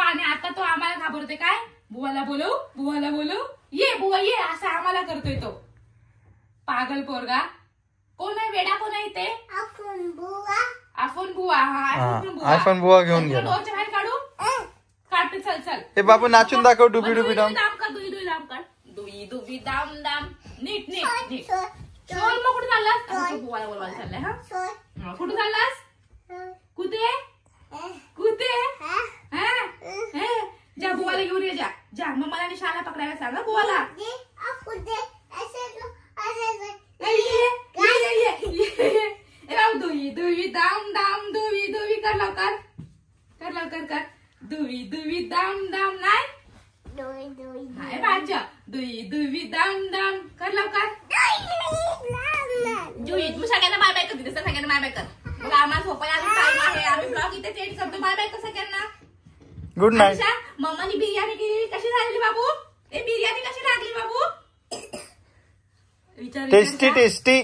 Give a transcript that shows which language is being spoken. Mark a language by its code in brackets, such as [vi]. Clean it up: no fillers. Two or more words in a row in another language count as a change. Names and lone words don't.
[mr] आणि आता तो आम्हाला घाबरते. काय बुवाला बोलव ये बुवा ये असं आम्हाला करतोय तो पागल पोरगा. कोण आहे वेडा, कोण आहे ते? आफोन बुवा. आयफोन बुवा घेऊन गेला. डोरच्या बाहेर काढू. काढते. चल हे बाबू नाचून दाखव. डुबी डाम कर. दुई दाम दाम. नीट शोर. मग कुठे चाललास? बुवाला बोलवायला चाललाय. हा कुठे चाललास? कुठे जा बुवाला घेऊन ये. जा मग मला शाळा पकडायला सांग बुवाला. दुई दाम दाम. दुई कर लवकर. दुई दाम दाम. नाही बाजा. दुई दाम दाम कर लवकर. जुई तू सगळ्यांना [en] bye bye [mr] कर. तिथे सगळ्यांना [en] bye bye [mr] कर. मग आम्हाला झोपायला टाइम आहे. आम्ही ब्लॉग इथे चेंज करतो. [en] bye bye [mr] कर सगळ्यांना. [en] good night. [mr] मम्मानी बिर्याणी केली. कशी झाली बाबू? बिर्याणी कशी लागली बाबू? टेस्टी.